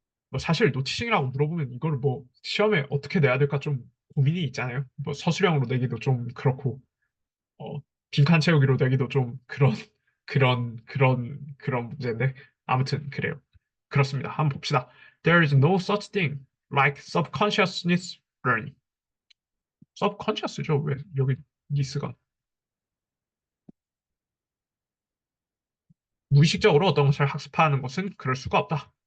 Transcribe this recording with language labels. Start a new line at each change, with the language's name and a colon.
Korean: 뭐 사실 노티싱이라고 물어보면 이걸 뭐 시험에 어떻게 내야 될까 좀 고민이 있잖아요. 뭐 서술형으로 내기도 좀 그렇고 어, 빈칸 채우기로 내기도 좀 그런 문제인데 아무튼 그래요. 그렇습니다. 한번 봅시다.
English: There is no such thing like subconsciousness learning. subconscious죠?
Korean: 왜 여기 니스가 무의식적으로 어떤 것을 학습하는 것은 그럴 수가 없다.